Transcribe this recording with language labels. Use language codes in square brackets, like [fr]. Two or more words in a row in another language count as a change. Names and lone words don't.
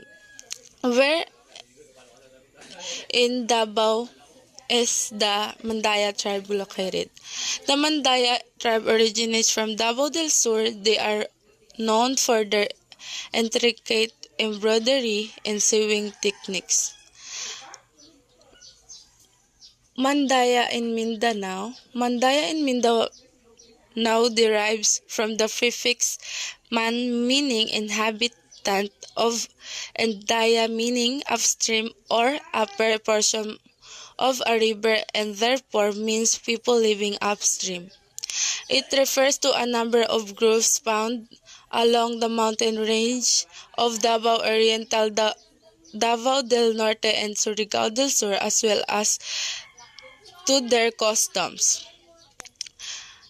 [en] Where in Davao is the Mandaya tribe located? The Mandaya tribe originates from Davao del Sur. They are known for their intricate embroidery and sewing techniques. Mandaya in Mindanao. Mandaya in Mindanao derives from the prefix man meaning inhabitant of and daya meaning upstream or upper portion of a river and therefore means people living upstream. It refers to a number of groups found along the mountain range of Davao Oriental, Davao del Norte, and Surigao del Sur, as well as to their customs.